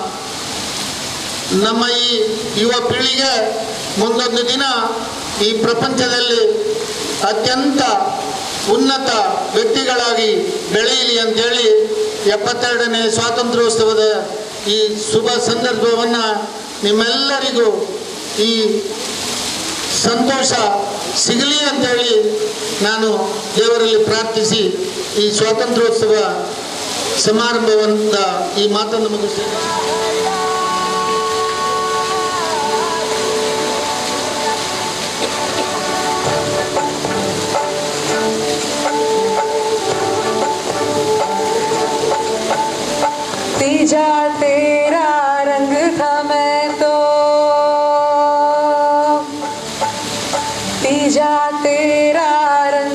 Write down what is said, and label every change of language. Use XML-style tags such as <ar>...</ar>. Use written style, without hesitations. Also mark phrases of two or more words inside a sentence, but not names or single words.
<kn>ನಮ್ಮ ಈ ಯುವ ಪೀಳಿಗೆ ಮುಂದೊಂದು ದಿನ ಈ ಪ್ರಪಂಚದಲ್ಲಿ ಅತ್ಯಂತ ಉನ್ನತ ವ್ಯಕ್ತಿಗಳಾಗಿ ಬೆಳೆಯಲಿ ಅಂತೇಳಿ 72ನೇ ಸ್ವಾತಂತ್ರ್ಯೋತ್ಸವದ ಈ ಶುಭ ಸಂದರ್ಭವನ್ನು ನಿಮ್ಮೆಲ್ಲರಿಗೂ ಈ ಸಂತೋಷ ಸಿಗಲಿ ಅಂತೇಳಿ ನಾನು ದೇವರಲ್ಲಿ ಪ್ರಾರ್ಥಿಸಿ ಈ ಸ್ವಾತಂತ್ರ್ಯೋತ್ಸವ ಸಮಾರಂಭವಂತ ಈ ಮಾತನ್ನು ಮುಗಿಸ್ತೇನೆ.</kn> <hi>तीजा तेरा रंग था मैं तो, तीजा तेरा रंग</hi>